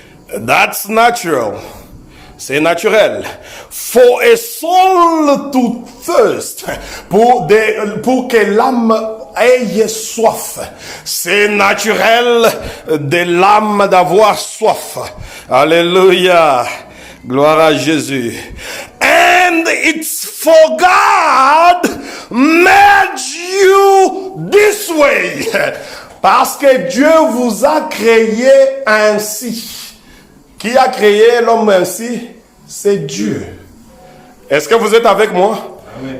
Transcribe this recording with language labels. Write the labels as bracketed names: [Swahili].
[English] That's natural. C'est naturel. For a soul to thirst. [French] Pour que l'âme ait soif. C'est naturel de l'âme d'avoir soif. Alléluia. Gloire à Jésus. [English] And it's for God made you this way. [French] Parce que Dieu vous a créé ainsi. Qui a créé l'homme ainsi? C'est Dieu. Est-ce que vous êtes avec moi? Amen.